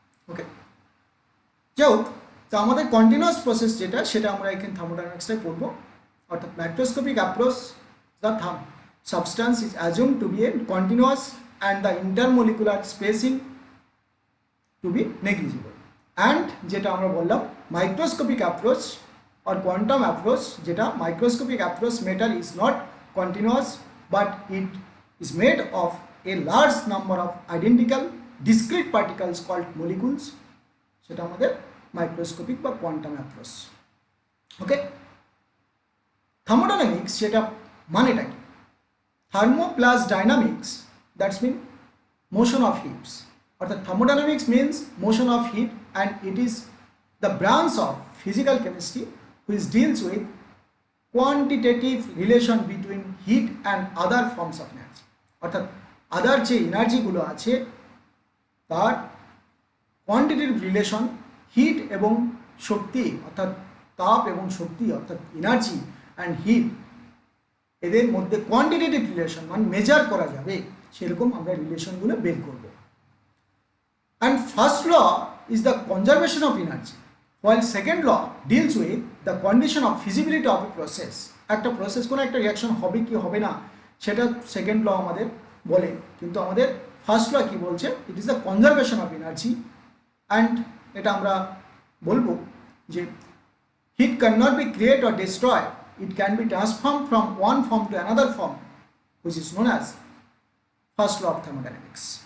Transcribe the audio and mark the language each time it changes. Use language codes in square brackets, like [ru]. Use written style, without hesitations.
[bn] ওকে, যাই হোক, তো আমাদের কন্টিনিউয়াস প্রসেস যেটা সেটা আমরা এখানে থার্মোডাইনামিক্সটাই পড়বো। [en] অর্থাৎ macroscopic approach, the substance is assumed to be a continuous and the intermolecular spacing to be negligible. And [bn] যেটা আমরা বললাম [en] microscopic approach or quantum approach, যেটা microscopic approach matter is not continuous but it is made of a large number of identical discrete particles called molecules, [bn] সেটা আমাদের microscopic বা quantum approach. ওকে, thermodynamics সেটা মানেটা কি? [en] Thermo plus dynamics, that's mean motion of heats. অর্থাৎ thermodynamics means motion of heat and it is the branch of physical chemistry which deals with quantitative relation between heat and other forms of energy. [bn] অর্থাৎ আদার যে এনার্জিগুলো আছে তার quantitative relation hit এবং শক্তি, অর্থাৎ তাপ এবং শক্তি, অর্থাৎ এনার্জি অ্যান্ড হিট, এদের মধ্যে কোয়ান্টিটেটিভ রিলেশন মানে মেজার করা যাবে সেরকম আমরা রিলেশনগুলো বের করব। [en] And first law is the conservation of energy, while second law deals with the condition of feasibility of a process. [bn] একটা প্রসেস কোনো একটা রিয়াকশন হবে কি হবে না সেটা সেকেন্ড ল আমাদের বলে, কিন্তু আমাদের ফার্স্ট ল কি বলছে, [en] it is the conservation of energy and [bn] এটা আমরা বলবো যে [en] Heat can not be create or destroy, it can be transform from one form to another form, which is known as first law of thermodynamics.